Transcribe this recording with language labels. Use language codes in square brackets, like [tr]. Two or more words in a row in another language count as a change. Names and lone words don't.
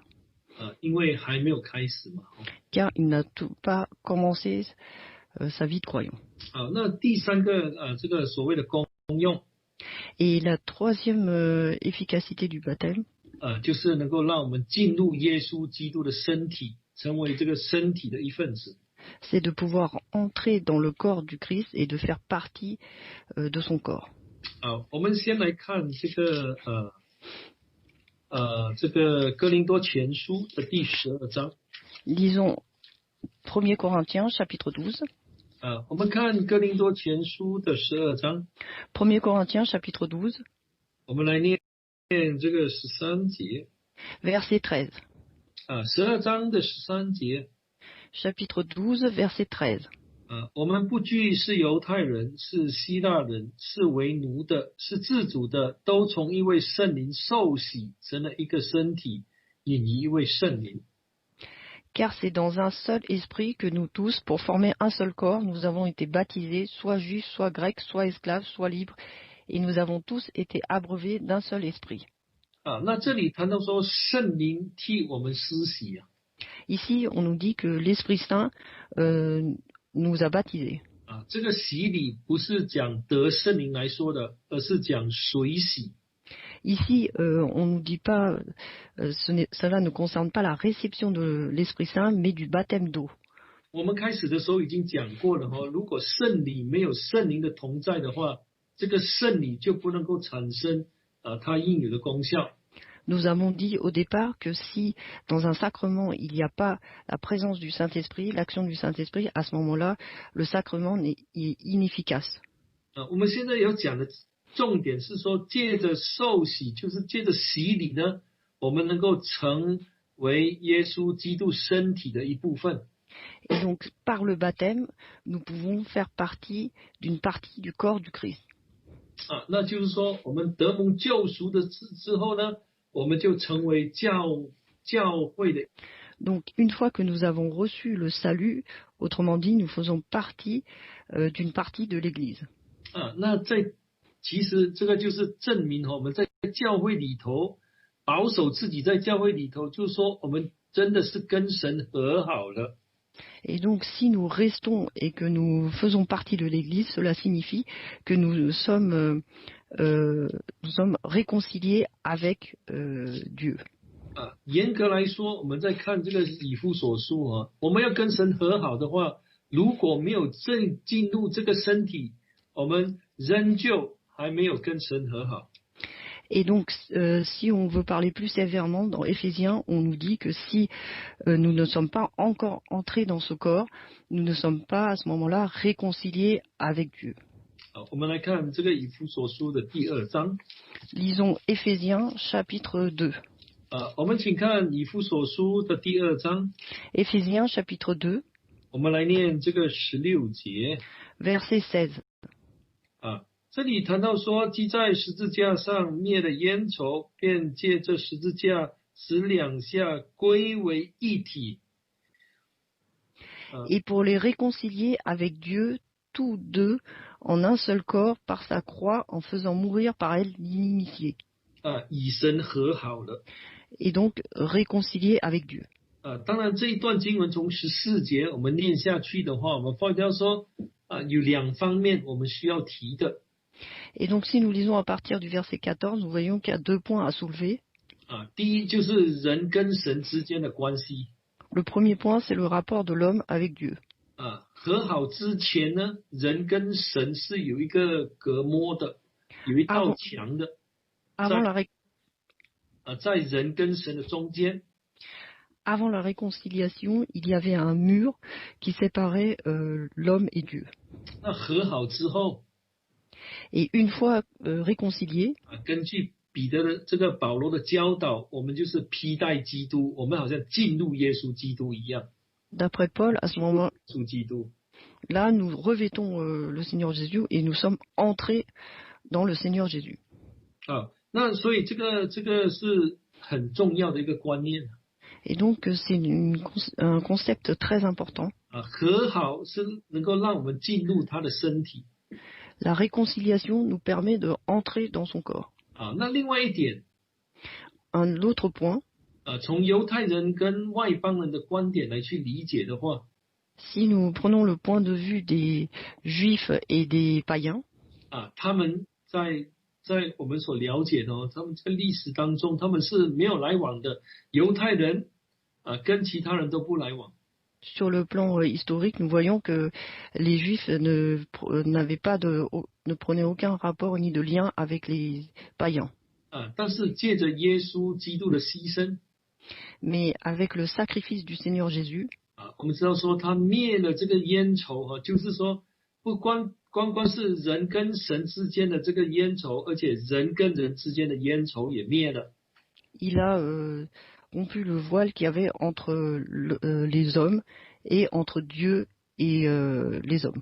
[zh] 因为还没有开始嘛。 [fr] Car il n'a pas commencé sa vie de croyant. [zh] 那第三个这个所谓的功用。 [fr] Et la troisième efficacité du baptême, [zh] 就是能够让我们进入耶稣基督的身体，成为这个身体的一份子。 [fr] c'est de pouvoir entrer dans le corps du Christ et de faire partie de son corps. [zh] 好，我们先来看这个哥林多前书的第12章。 [fr] Lisons 1 Corinthiens chapitre 12. [zh] 我们看哥林多前书的12章。 [fr] 1 Corinthiens chapitre 12, [zh] 我们来念这个13节。 [fr] verset 13. [zh] 12章的13节。 [fr] Chapitre 12, verset 13. [zh] 我们不拘是犹太人，是希腊人，是为奴的，是自主的，都从一位圣灵受洗，成了一个身体，引一位圣灵。 [fr] Car c'est dans un seul esprit que nous tous, pour former un seul corps, nous avons été baptisés, soit juifs, soit grecs, soit esclaves, soit libres, et nous avons tous été abreuvés d'un seul esprit. [zh] 那这里谈到说圣灵替我们施洗啊。 [fr] Ici, on nous dit que l'Esprit Saint nous a baptisés. [zh] 这个洗礼不是讲得圣灵来说的，而是讲水洗。 [fr] Ici, on ne nous dit pas, cela ne concerne pas la réception de l'Esprit Saint, mais du baptême d'eau. [zh] 我们开始的时候已经讲过了如果圣礼没有圣灵的同在的话，这个圣礼就不能够产生它应有的功效。 [fr] Nous avons dit au départ que si dans un sacrement il n'y a pas la présence du Saint-Esprit, l'action du Saint-Esprit, à ce moment-là, le sacrement est inefficace. [zh] 我们现在要讲的重点是说，借着受洗，就是借着洗礼呢，我们能够成为耶稣基督身体的一部分。 [fr] Et donc, par le baptême, nous pouvons faire partie d'une partie du corps du Christ. [zh] 那就是说，我们得蒙救赎的之后呢，我们就成为教会的。 [fr] Donc, une fois que nous avons reçu le salut, autrement dit, nous faisons partie d'une partie de l'Église. [zh] 那其实这个就是证明我们在教会里头保守自己，在教会里头，就是说我们真的是跟神和好了。 [fr] Et donc, si nous restons et que nous faisons partie de l'Église, cela signifie que nous sommes réconciliés avec Dieu. [zh] 严格来说，我们在看这个以弗所书我们要跟神和好的话，如果没有进入这个身体，我们仍旧还没有跟神和好。 [fr] Et donc, si on veut parler plus sévèrement, dans Éphésiens, on nous dit que si nous ne sommes pas encore entrés dans ce corps, nous ne sommes pas à ce moment-là réconciliés avec Dieu. [zh] 我们来看这个以弗所书的第2章。 [fr] Lisons Éphésiens chapitre 2. [zh] 我们请看以弗所书的第2章。 [fr] Éphésiens chapitre 2. [zh] 我们来念这个16节。 [fr] Verset 16. [zh] 这里谈到说，既在十字架上灭了冤仇，便借这十字架使两下归为一体。 [fr] Et pour les réconcilier avec Dieu, tous deux, en un seul corps, par sa croix, en faisant mourir par elle l'inimitié. [zh] 以神和好了。 [fr] Et donc réconcilier avec Dieu. [zh] 当然这一段经文从14节我们念下去的话，我们发现说有2方面我们需要提的。 [fr] Et donc si nous lisons à partir du verset 14, nous voyons qu'il y a 2 points à soulever. [zh] 第一就是人跟神之间的关系。 [fr] Le premier point, c'est le rapport de l'homme avec Dieu. [zh] 和好之前呢，人跟神是有一个隔膜的，有一道墙的。在人跟神的中间。 [fr] Avant la réconciliation, il y avait un mur qui séparait l'homme et Dieu. [zh] 那和好之后， [fr] Et une fois réconciliés, [zh] 根据彼得的这个保罗的教导，我们就是披戴基督，我们好像进入耶稣基督一样。 [fr] d'après Paul, à ce moment-là, 耶稣基督。 nous revêtons le Seigneur Jésus et nous sommes entrés dans le Seigneur Jésus. [zh] 那所以这个是很重要的一个观念。 [fr] Et donc c'est un concept très important. [zh] 和好是能够让我们进入他的身体。 [fr] La réconciliation nous permet d'entrer dans son corps. [zh] 那另外一点， [fr] Un autre point, [zh] 从犹太人跟外邦人的观点来去理解的话， [fr] si nous prenons le point de vue des Juifs et des païens, [zh] 他们在我们所了解的他们在历史当中他们是没有来往的。犹太人跟其他人都不来往。 [fr] Sur le plan historique, nous voyons que les Juifs ne prenaient aucun rapport ni de lien avec les païens. [zh] 但是借着耶稣基督的牺牲 [fr] Mais avec le sacrifice du Seigneur Jésus, [zh] 我们知道说他灭了这个冤仇就是说不光是人跟神之间的这个冤仇，而且人跟人之间的冤仇也灭了。 [fr] il a rompu le voile qu'il y avait entre les hommes et entre Dieu et les hommes.